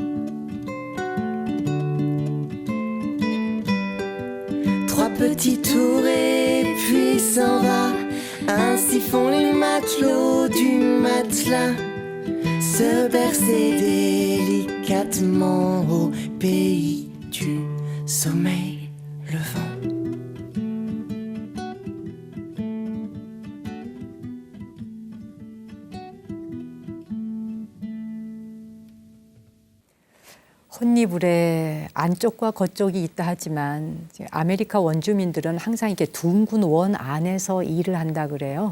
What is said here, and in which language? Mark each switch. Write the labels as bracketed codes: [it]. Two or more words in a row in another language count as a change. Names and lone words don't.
[fr] Trois petits tours et puis s'en va. Ainsi font les matelots du matelas. Se bercer délicatement au pays du sommeil levant. [ko] 혼니불에 안쪽과 겉쪽이 있다 하지만 아메리카 원주민들은 항상 이렇게 둥근 원 안에서 일을 한다 그래요.